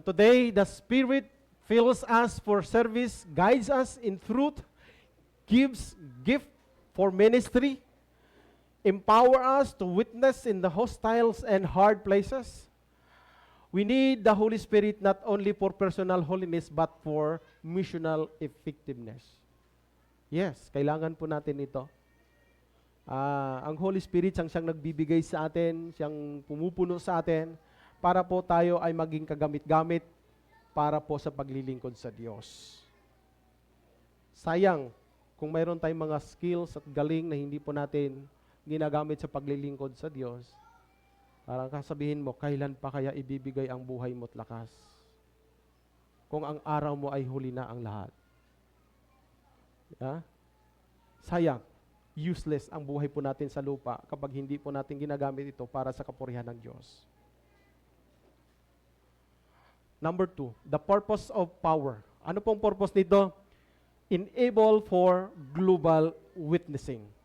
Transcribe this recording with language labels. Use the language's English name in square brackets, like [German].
[English] Today, the Spirit fills us for service, guides us in truth, gives gift for ministry, empower us to witness in the hostiles and hard places. We need the Holy Spirit not only for personal holiness but for missional effectiveness. [Filipino] Yes, kailangan po natin ito. Ang Holy Spirit siyang nagbibigay sa atin, siyang pumupuno sa atin para po tayo ay maging kagamit-gamit para po sa paglilingkod sa Diyos. Sayang kung mayroon tayong mga skills at galing na hindi po natin ginagamit sa paglilingkod sa Diyos. Parang kasabihin mo, kailan pa kaya ibibigay ang buhay mo't lakas? Kung ang araw mo ay huli na ang lahat. Sayang, useless ang buhay po natin sa lupa kapag hindi po natin ginagamit ito para sa kapurihan ng Diyos. [English] Number 2, the purpose of power. [Filipino] Ano pong purpose nito? [English] Enable for global witnessing.